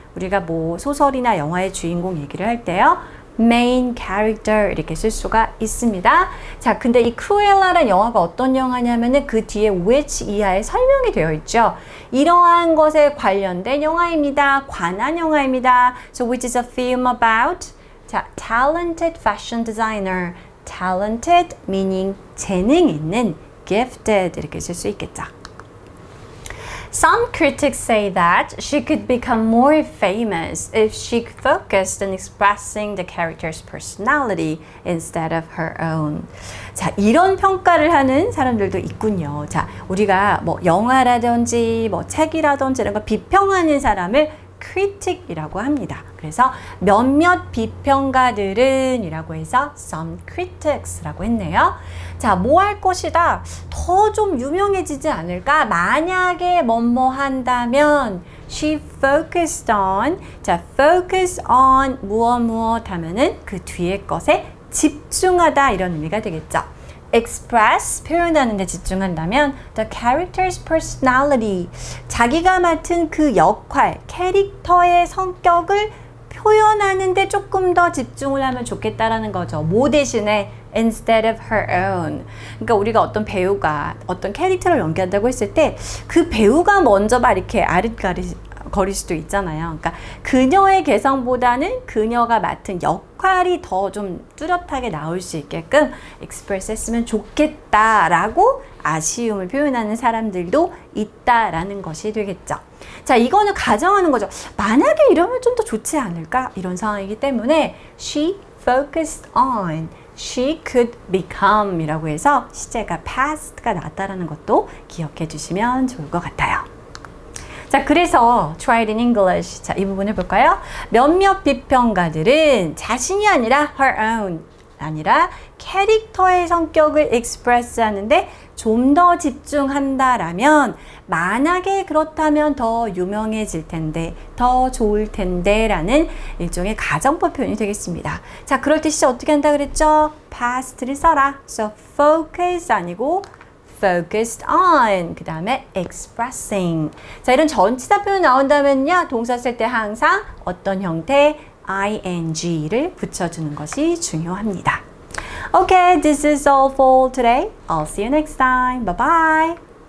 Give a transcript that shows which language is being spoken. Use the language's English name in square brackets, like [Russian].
[Korean] 우리가 뭐 소설이나 영화의 주인공 얘기를 할 때요. main character 이렇게 쓸 수가 있습니다. 자, 근데 이 크루엘라라는 영화가 어떤 영화냐면은 그 뒤에 which 이하에 설명이 되어 있죠. 이러한 것에 관련된 영화입니다. 관한 영화입니다. [English] So which is a film about 자, talented fashion designer. talented meaning [Korean] 재능 있는, gifted 이렇게 쓸 수 있겠죠. [English] Some critics say that she could become more famous if she focused on expressing the character's personality instead of her own. [Korean] 자, 이런 평가를 하는 사람들도 있군요. 자, 우리가 뭐 영화라든지 뭐 책이라든지 이런 거 비평하는 사람을 critic이라고 합니다. 그래서 몇몇 비평가들은 이라고 해서 [English] some critics [Korean] 라고 했네요. 자, 뭐 할 것이다? 더 좀 유명해지지 않을까? 만약에 뭐뭐 한다면 [English] she focused on [Korean] 자, [English] focus on [Korean] 무엇 하면은 그 뒤에 것에 집중하다 이런 의미가 되겠죠. express 표현하는 데 집중한다면 [English] the character's personality [Korean] 자기가 맡은 그 역할, 캐릭터의 성격을 표현하는 데 조금 더 집중을 하면 좋겠다라는 거죠. 뭐 대신에 [English] instead of her own. [Korean] 그러니까 우리가 어떤 배우가 어떤 캐릭터를 연기한다고 했을 때 그 배우가 먼저 막 이렇게 아릿거릴 수도 있잖아요. 그러니까 그녀의 개성보다는 그녀가 맡은 역할이 더 좀 뚜렷하게 나올 수 있게끔 express 했으면 좋겠다라고 아쉬움을 표현하는 사람들도 있다라는 것이 되겠죠. 자, 이거는 가정하는 거죠. 만약에 이러면 좀 더 좋지 않을까? 이런 상황이기 때문에 [English] she focused on she could become [Korean] 이라고 해서 시제가 past가 나왔다라는 것도 기억해 주시면 좋을 것 같아요. 자, 그래서 [English] try it in English. [Korean] 자, 이 부분을 볼까요? 몇몇 비평가들은 자신이 아니라 [English] her own [Korean] 아니라 캐릭터의 성격을 express 하는데 좀 더 집중한다라면 만약에 그렇다면 더 유명해질 텐데 더 좋을 텐데 라는 일종의 가정법 표현이 되겠습니다. 자, 그럴 때 시제 어떻게 한다 그랬죠? past를 써라. [English] So focus [Korean] 아니고 [English] focused on [Korean] 그 다음에 [English] expressing. [Korean] 자, 이런 전치사 표현 나온다면요 동사 쓸 때 항상 어떤 형태 ing를 붙여주는 것이 중요합니다. [English] Okay, this is all for today. I'll see you next time. Bye bye.